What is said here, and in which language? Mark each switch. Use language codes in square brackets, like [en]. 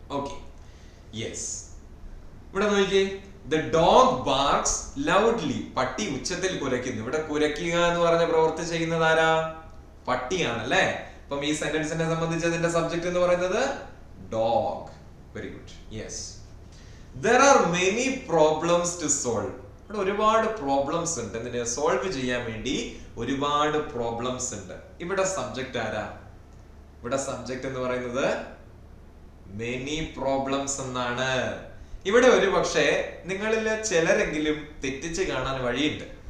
[en] okay, yes, [ml] ഇവിടെ നോക്കിയേ. [en] The dog barks loudly. [ml] പട്ടി ഉച്ചത്തിൽ കുരയ്ക്കുന്നു. ഇവിടെ കുരയ്ക്കുക എന്ന് പറഞ്ഞ പ്രവൃത്തി ചെയ്യുന്നത് ആരാ? പട്ടിയാണല്ലേ. അപ്പം ഈ സെന്റൻസിനെ സംബന്ധിച്ച് അതിന്റെ സബ്ജക്ട് എന്ന് പറയുന്നത് dog. [en] Very good. Yes. There are many problems to solve. [ml] ഇവിടെ ഒരുപാട് പ്രോബ്ലംസ് ഉണ്ട്. ഇതിനെ സോൾവ് ചെയ്യാൻ വേണ്ടി ഒരുപാട് പ്രോബ്ലംസ് ഉണ്ട്. ഇവിടെ സബ്ജക്ട് ആരാ? ഇവിടെ സബ്ജക്ട് എന്ന് പറയുന്നത് [en] many problems [ml] എന്നാണ്. ഇവിടെ ഒരു പക്ഷേ നിങ്ങളിൽ ചിലരെങ്കിലും തെറ്റിച്ച് കാണാൻ വഴിയുണ്ട്.